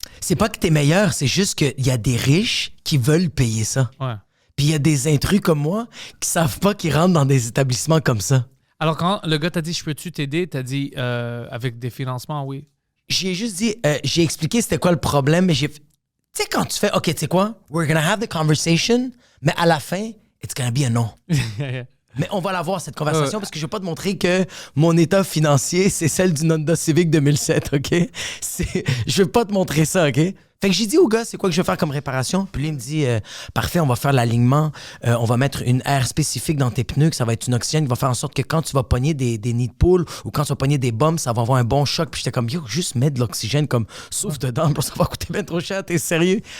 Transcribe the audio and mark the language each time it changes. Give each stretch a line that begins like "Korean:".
French: C'est pas que t'es meilleur, c'est juste qu'il y a des riches qui veulent payer ça. Ouais. Puis il y a des intrus comme moi qui savent pas qu'ils rentrent dans des établissements comme ça. Alors, quand le gars t'a dit « Je peux-tu t'aider? » T'as dit avec des financements, oui. J'ai juste dit, j'ai expliqué c'était quoi le problème, mais tu sais, quand tu fais, OK, tu sais quoi?
English: We're gonna have the conversation,
French: mais à la fin,
English: it's gonna be a no.
French: Mais on va l'avoir, cette conversation, parce que je veux pas te montrer que mon état financier, c'est celle d'une Honda Civic 2007, OK? Je veux pas te montrer ça, OK? Fait que j'ai dit au gars, c'est quoi que je vais faire comme réparation? Puis lui, il me dit, parfait, on va faire l'alignement, on va mettre une aire spécifique dans tes pneus, que ça va être une oxygène qui va faire en sorte que quand tu vas pogner des nids de poule ou quand tu vas pogner des bombes, ça va avoir un bon choc. Puis j'étais comme, yo, juste mettre de l'oxygène comme souffle dedans, ça va coûter bien trop cher, t'es sérieux?